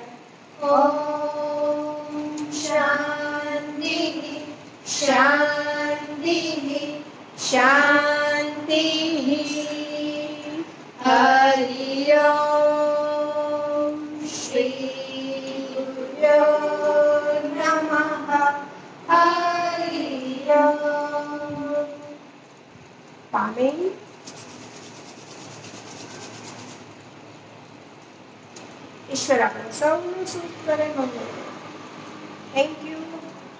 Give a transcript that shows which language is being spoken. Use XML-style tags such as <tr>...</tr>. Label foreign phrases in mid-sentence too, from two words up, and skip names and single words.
<sa>ॐ शान्तिः शान्तिः शान्तिः. हरि ओम. श्री गुरुभ्यो नमः. हरि ओम.</sa> <gu>પામેલ. ઈશ્વર આપણે સૌનું સુખ કરે.</gu> <en>Thank you.</en>